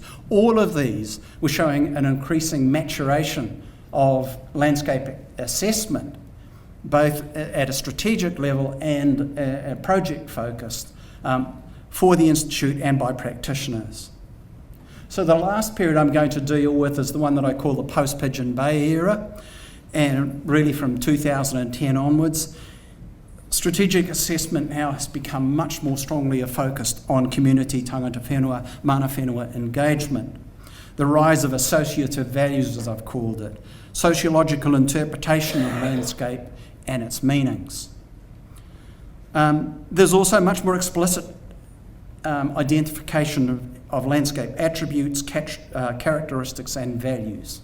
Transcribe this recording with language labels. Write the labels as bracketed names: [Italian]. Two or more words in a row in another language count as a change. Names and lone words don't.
[English] All of these were showing an increasing maturation of landscape assessment, both at a strategic level and project focused for the Institute and by practitioners. So the last period I'm going to deal with is the one that I call the post-Pigeon Bay era, and really from 2010 onwards. Strategic assessment now has become much more strongly focused on community [Māori] tangata whenua, mana whenua [English] engagement. The rise of associative values, as I've called it, sociological interpretation of landscape and its meanings. There's also much more explicit identification of landscape attributes, characteristics and values.